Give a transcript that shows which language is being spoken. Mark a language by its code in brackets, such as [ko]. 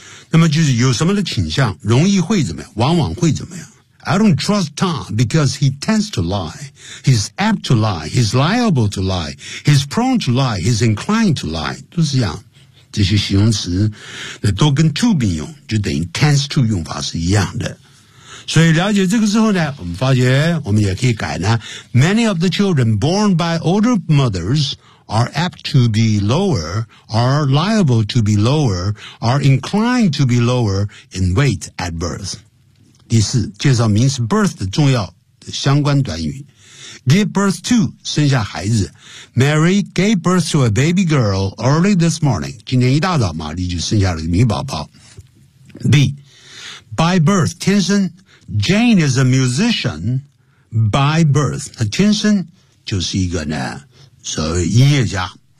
[zh] 那么就是有什么的倾向，容易会怎么样，往往会怎么样。 [en] I don't trust Tom because he tends to lie. He's apt to lie. He's liable to lie. He's prone to lie. He's inclined to lie. [zh] 都是这样，这些形容词都跟 to 并用，就等于 tends to 用法是一样的。所以了解这个之后呢，我们发觉我们也可以改呢。 [en] Many of the children born by older mothers are apt to be lower, are liable to be lower, are inclined to be lower in weight at birth. [zh] 第四，介绍名词 birth 的重要的相关短语。 [en] Give birth to, [zh] 生下孩子。 [en] Mary gave birth to a baby girl early this morning. [zh] 今天一大早玛丽就生下了个女宝宝。 [en] B, by birth, [zh] 天生。 [en] Jane is a musician by birth. [zh] 她天生就是一个呢所谓音乐家。